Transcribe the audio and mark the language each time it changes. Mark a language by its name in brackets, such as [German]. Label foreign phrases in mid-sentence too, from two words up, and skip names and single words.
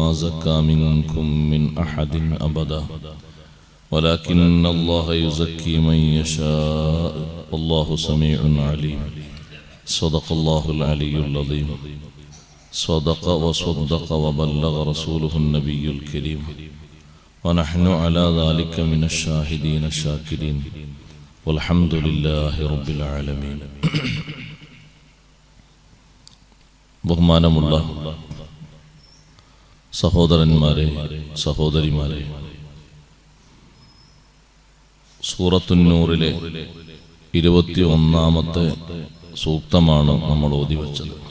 [Arabic] زكى منكم من أحد أبدا ولكن الله يزكي من يشاء والله سميع عليم صدق الله العلي العظيم صدق وصدق وبلغ رسوله النبي الكريم ونحن على ذلك من الشاهدين الشاكرين والحمد لله رب العالمين. [Malayalam] ബഹുമാനമുള്ള സഹോദരന്മാരെ സഹോദരിമാരെ, സൂറത്തുന്നൂറിലെ 21-ാമത്തെ സൂക്തമാണ് നമ്മൾ ഓതിവെച്ചത്.